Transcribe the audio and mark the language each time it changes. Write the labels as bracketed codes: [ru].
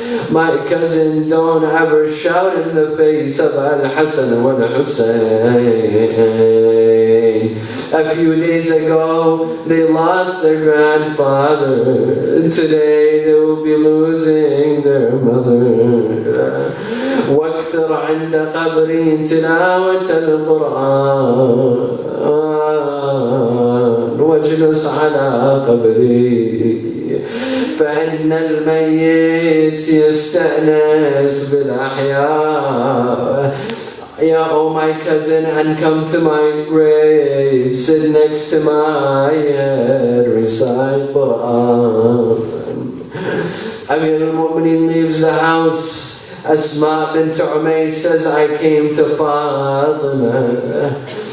[en] My cousin, don't ever shout in the face of Al-Hassan wal-Hussein. A few days ago, they lost their grandfather. Today, they will be losing their mother. [ar] واكثر عند قبري تلاوة القرآن واجلس على قبري فإن الميت يستأنس بالأحياء. [en] Yeah, oh my cousin, and come to my grave, sit next to my head, recite Quran. Amir al-Mu'mineen leaves the house. Asma bint Umayyah says, I came to Fatima.